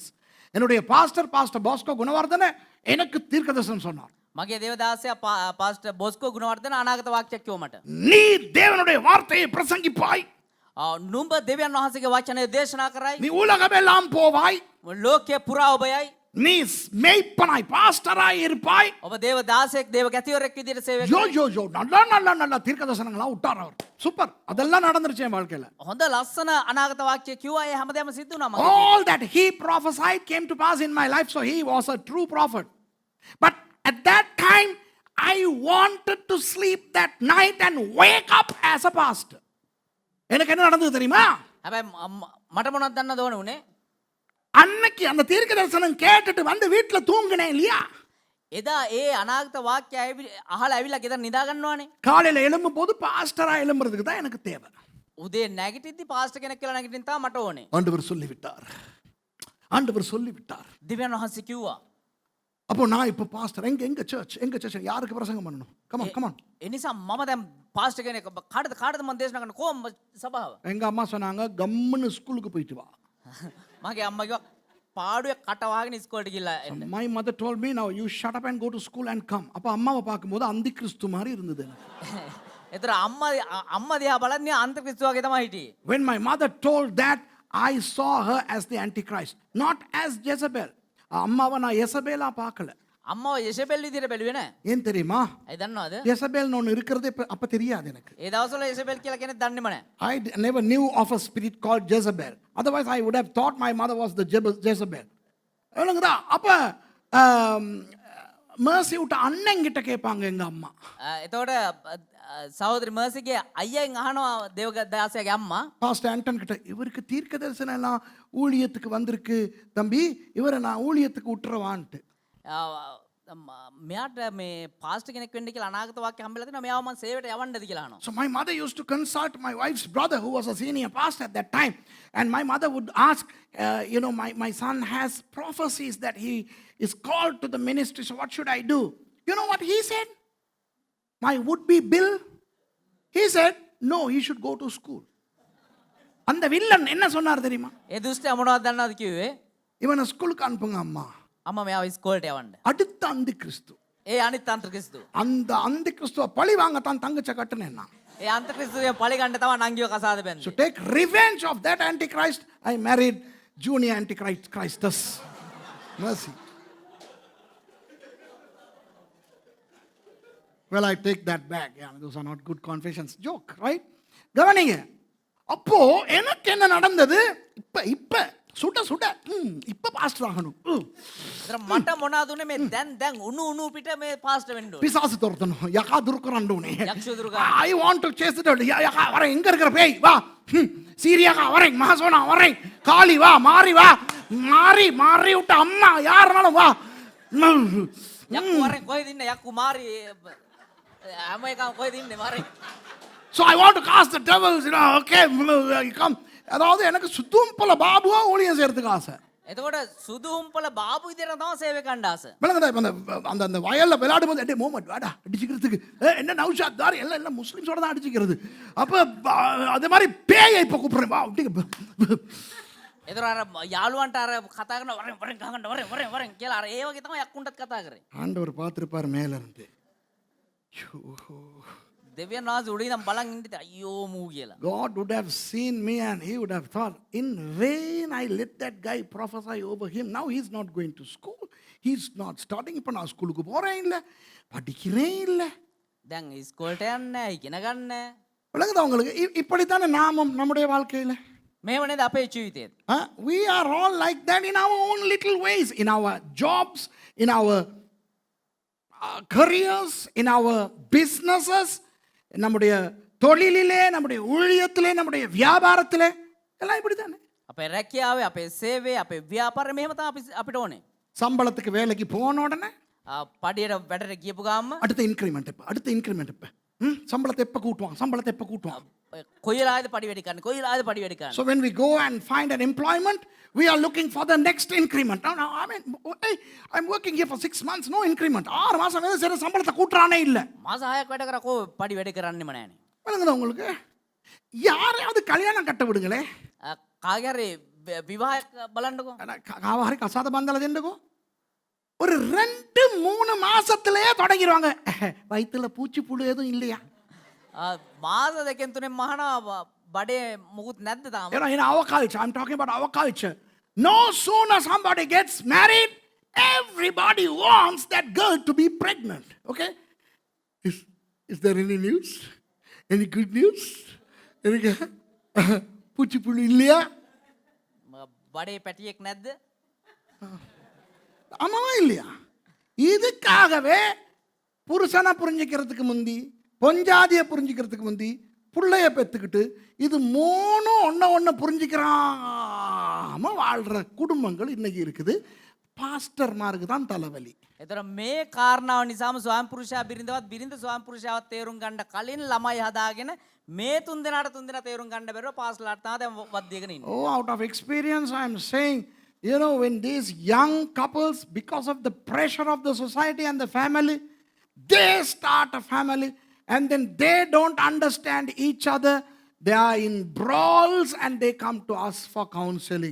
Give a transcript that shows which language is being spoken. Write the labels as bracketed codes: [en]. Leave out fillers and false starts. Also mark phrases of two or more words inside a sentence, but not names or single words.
[ta] என்னுடைய பாஸ்டர் Bosco Gunawardana எனக்கு தீர்க்கதரிசனம் சொன்னார். [si] මගේ දේවදාසයා පාස්ටර් බොස්කෝ ගුණවර්ධන අනාගත වාක්‍යයක් කිව්ව මට. [ta] நீ தேவனுடைய வார்த்தையை பிரசங்கிப்பாய். [si] නුඹ දෙවියන් වහන්සේගේ වචනය දේශනා කරයි. [ta] நீ உலகமெல்லாம் போவாய். [si] ලෝකයේ පුරා ඔබ යයි. [ta] நீ மேய்ப்பனாய் பாஸ்டராய் இருப்பாய். [si] ඔබ දේවදාසයෙක් දේව ගැතිවරයෙක් විදිහට සේවය [ta] யோ நல்ல தீர்க்கதரிசனங்களா விட்டார் அவர். சூப்பர். அதெல்லாம் நடந்துருச்சு என் வாழ்க்கையில. [si] හොඳ ලස්සන අනාගත වාක්‍ය කිව්වා. ඒ හැමදේම සිද්ධ වුණා මගේ. [en] All that he prophesied came to pass in my life, so he was a true prophet. But at that time I wanted to sleep that night and wake up as a pastor. [ta] எனக்கு என்ன நடந்தது தெரியுமா? [si] හැබැයි මට මොනවද දන්නද ඕන උනේ? [ta] அன்னைக்கு அந்த தீர்க்கதரிசனம் கேட்டுட்டு வந்து வீட்ல தூங்கினேன் இல்லையா? [si] එදා ඒ අනාගත වාක්‍ය අහලා ඇවිල්ලා ගෙදර නිදා ගන්නවානේ. [ta] காலையில எழும்பும் போது பாஸ்டரா எழும்புறதுக்கு தான் எனக்கு தேவை. [si] උදේ නැගිටිද්දි පාස්ටර් කෙනෙක් කියලා නැගිටින්න තමයි මට ඕනේ. [ta] ஆண்டவர் சொல்லிவிட்டார். [si] දෙවියන් වහන්සේ කිව්වා. [ta] அப்போ நான் இப்போ பாஸ்டர் எங்க சர்ச் யாருக்கு பிரசங்கம் பண்ணணும்? [en] come on. [si] ඒ නිසා මම දැන් පාස්ටර් කෙනෙක් කාටද මම දේශනා කරන්න කොහොම සභාව? [ta] எங்க அம்மா சொன்னாங்க கம்முன்னு ஸ்கூலுக்கு போயிட்டு வா. [si] මගේ අම්මා කිව්වා පාඩුවේ කට වහගෙන ඉස්කෝලේට ගිහලා එන්න. [en] My mother told me now you shut up and go to school and come. [ta] அப்ப அம்மாவை பார்க்கும்போது அந்தி கிறிஸ்து மாதிரி இருந்தது எனக்கு. [si] ඒතර අම්මා දිහා බලන්නේ අන්තක්‍රිස්තු වගේ තමයි හිටියේ. [en] When my mother told that, I saw her as the Antichrist, not as Jezebel. [ta] அம்மாவை நான் எசபேலா பார்க்கல. [si] අම්මව යෙසබෙල් විදිහට බැලුවේ නෑ. [ta] ஏன் தெரியுமா? [si] ඒ දන්නවද? [ta] எசபேல்னு ஒன்று இருக்கிறதே அப்ப தெரியாது எனக்கு. [si] ඒ දවස්වල යෙසබෙල් කියලා කෙනෙක් දන්නේම නෑ. [en] I never knew of a spirit called Jezebel. Otherwise I would have thought my mother was the Jezebel. [ta] எவ்வளவுங்கடா? அப்ப mercy விட்ட அண்ணன் கிட்ட கேட்பாங்க எங்க அம்மா. [si] එතකොට சகோதரி மர்சிගේ අයියෙන් අහනවා දේවදාසයාගේ අම්මා. [ta] பாஸ்டர் ஆண்டன் கிட்ட இவருக்கு தீர்க்க தரிசனம் எல்லாம் ஊழியத்துக்கு வந்திருக்கு தம்பி, இவரை நான் ஊழியத்துக்கு விட்டுறவான்ட்டு. [si] මෙයාට මේ පාස්ටර් කෙනෙක් වෙන්න කියලා අනාගත වාක්‍ය හම්බෙලා තිනවා. මෙයාව මම සේවයට යවන්නද කියලා අහනවා. [en] So my mother used to consult my wife's brother who was a senior pastor at that time, and my mother would ask, my son has prophecies that he is called to the ministry, so what should I do? You know what he said? my would-be Bill, he said, no, he should go to school. [ta] அந்த வில்லன் என்ன சொன்னார் தெரியுமா? [si] ඒ දුෂ්ටයා මොනවද දන්නවද කිව්වේ? [ta] இவனை ஸ்கூலுக்கு அனுப்புங்க அம்மா. [si] අම්මා මෙයාව ඉස්කෝලේට යවන්න. [ta] அடுத்த அந்தி கிறிஸ்து. [si] ඒ අනිත් අන්තක්‍රිස්තු. [ta] அந்த அந்தி கிறிஸ்துவ பழி வாங்க தான் தங்கச்ச கட்டுனேன் நான். [si] ඒ අන්තක්‍රිස්තුවේ පලි ගන්න තමයි නංගිව කසාද [en] So [si] බැන්නේ. [en] take revenge of that antichrist. I married junior antichristus. Mercy. Well, I take that back. Yeah, those are not good confessions. Joke, right? [ta] கவனிங்க. அப்போ எனக்கு என்ன நடந்தது? இப்ப சுட சுட இப்ப பாஸ்டர் ஆகணும். [si] ඒතර මට මොනවද උනේ මේ දැන් උණු පිට මේ පාස්ටර් වෙන්න ඕනේ. [ta] பிசாசு துரத்தணும். யகா துருக்குறாண்டோனே. [si] යක්ෂ දුරු ගන්න. [en] I want to chase it out. [ta] யகா வரேன், எங்க இருக்கிற பேய் வா. சீரியாக்கா வரேன், மகாசோனா வரேன், காளி வா, மாறி வா, மாறி விட்ட அம்மா யாருனாலும் வா. [si] යක්කු වරෙන් කොහෙද ඉන්නේ? යක්කු මාරි හැම එකම කොහෙද ඉන්නේ මාරි? [en] So I want to cast the devils, okay, come. [ta] அதாவது எனக்கு சுத்தும்பல பாபுவா ஊழியம் செய்யறதுக்கு ஆசை. [si] එතකොට සුදුම්පල බාබු විදියට තමයි සේවය කණ්ඩ ආස. [ta] விளங்குதா? இப்ப அந்த வயல்ல விளையாடும் போது மோமெண்ட் வாடா அடிச்சுக்கிறதுக்கு என்ன நௌஷாத் தார் எல்லாம் முஸ்லிம்ஸோட தான் அடிச்சுக்கிறது. அப்ப அதே மாதிரி பேயை இப்ப கூப்பிடுறேன் வா. [si] එතකොට අර යාළුවන්ට අර කතා කරන වරෙන් ගහගන්න වරෙන් කියලා අර ඒ වගේ තමයි යක්කුන්ටත් කතා කරේ. [ta] ஆண்டவர் பார்த்திருப்பார் மேல இருந்து. [si] දෙවියන් වහන්සේ උඩින් නම් බලන් ඉඳිට අයියෝ මූ කියලා. [en] God would have seen me and he would have thought, in vain I let that guy prophesy over him. Now he's not going to school. He's not starting. [ta] இப்ப நான் ஸ்கூலுக்கு போறேன் இல்ல, படிக்கிறேன் இல்ல. [si] දැන් ඉස්කෝලේට යන්නේ ඉගෙන ගන්න. [ta] விளங்குதா உங்களுக்கு? இப்படித்தானே நாமும் நம்முடைய வாழ்க்கையில. [si] මේව නේද අපේ ජීවිතේත්. [en] We are all like that in our own little ways, in our jobs, in our careers, in our businesses, [ta] நம்முடைய தொழிலிலே, நம்முடைய ஊழியத்திலே, நம்முடைய வியாபாரத்திலே எல்லாம் இப்படி தானே. [si] අපේ රැකියාවේ, අපේ සේවයේ, අපේ ව්‍යාපාරේ මෙහෙම තමයි අපිට ඕනේ. [ta] சம்பளத்துக்கு வேலைக்கு போன உடனே [si] පඩියට වැඩට ගියපු ගාම [ta] அடுத்த இன்க்ரிமெண்ட் இப்ப சம்பளத்தை எப்ப கூட்டுவான். [si] කොයි වෙලාවේද පඩි වැඩි කරන්නේ? කොයි වෙලාවේද පඩි වැඩි කරන්නේ? [en] So when we go and find an employment, we are looking for the next increment. No, I mean, hey, I'm working here for 6 months, no increment. [ta] 6 மாசம் வேலை செய்ற சம்பளத்தை கூட்டுறானே இல்ல. [si] මාස 6ක් වැඩ කරා කෝ පඩි වැඩි කරන්නෙම නැහනේ. [ta] விளங்குதா உங்களுக்கு? யாரையாவது கல்யாணம் கட்ட விடுங்களே. [si] කාගේ හරි විවාහයක් බලන්නකෝ. [ta] காவாரி [si] කසාද බැඳලා දෙන්නකෝ. [ta] ஒரு 2-3 மாசத்திலேயே தொடங்கிடுவாங்க. வயித்துல பூச்சி புழு எதுவும் இல்லையா? [si] මාස දෙකෙන් තුනෙන් මහනවා බඩේ මුකුත් නැද්ද තාම? [en] In our culture, I'm talking about our culture. No sooner somebody gets married, everybody wants that girl to be pregnant. Okay? Is there any news? Any good news? [ta] பூச்சி புழு இல்லையா? [si] බඩේ පැටියෙක් නැද්ද? [ta] ஆமாவா இல்லையா? இதுக்காகவே புருஷனை புரிஞ்சிக்கிறதுக்கு முந்தி, பொஞ்சாதியை புரிஞ்சிக்கிறதுக்கு முந்தி, புள்ளைய பெற்றுக்கிட்டு இது 3 ஒன்ன புரிஞ்சிக்கிறாம வாழ்ற குடும்பங்கள் இன்னைக்கு இருக்குது. பாஸ்டர்மாருக்கு தான் தலைவலி. [si] එතකොට මේ කාරණාව නිසාම ස්වාම පුරුෂයා බිරිඳවත් බිරිඳ ස්වාම පුරුෂයාවත් තේරුම් ගන්න කලින් ළමයි හදාගෙන මේ 3 දෙනාට 3 දෙනා තේරුම් ගන්න බැරුව පාස්ලාට තමයි දැන් වද්දියගෙන ඉන්නේ. [en] Oh, out of experience I am saying, when these young couples, because of the pressure of the society and the family, they start a family and then they don't understand each other. They are in brawls and they come to us for counseling.